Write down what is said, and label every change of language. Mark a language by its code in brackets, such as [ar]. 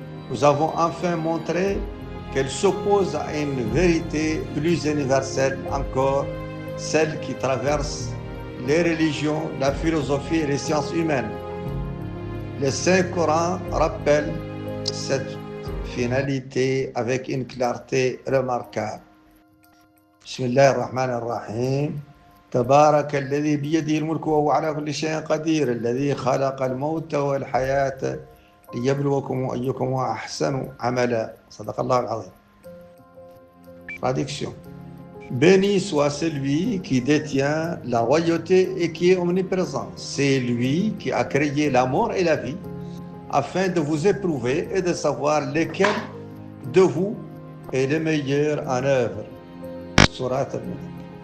[fr] Nous avons enfin montré qu'elle s'oppose à une vérité plus universelle encore, celle qui traverse les religions, la philosophie et les sciences humaines. Le Saint-Coran rappelle cette finalité avec une clarté remarquable. [ar] Bismillah ar-Rahman ar-Rahim. تبارك الذي بيده الملك وهو على كل شيء قدير الذي خلق الموت والحياة ليبلوكم أيكم أحسن عملا. صدق الله العظيم. [fr] Traduction. Béni soit celui qui détient la royauté et qui est omniprésent. C'est lui qui a créé la mort et la vie afin de vous éprouver et de savoir lequel de vous est le meilleur en œuvre. Surat al-Mulk.